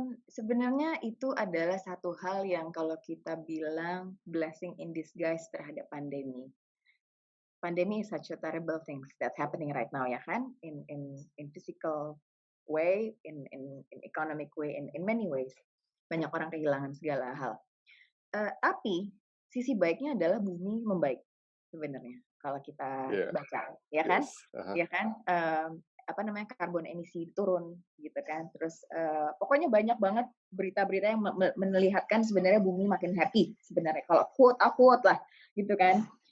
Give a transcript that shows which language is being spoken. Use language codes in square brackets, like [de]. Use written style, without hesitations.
[id] Sebenarnya itu adalah satu hal yang kalau kita bilang blessing in disguise terhadap pandemi. [en] Pandemi is such a terrible things that's happening right now ya kan, in physical way, in economic way, in many ways. [id] Banyak orang kehilangan segala hal. Tapi sisi baiknya adalah bumi membaik sebenarnya kalau kita [en] yeah, [id] baca, ya kan? [en] yes, [id] Ya kan? Apa namanya, karbon emisi turun gitu kan. Terus, pokoknya banyak banget berita-berita yang menelihatkan sebenarnya bumi makin happy sebenarnya kalau quote unquote lah gitu kan.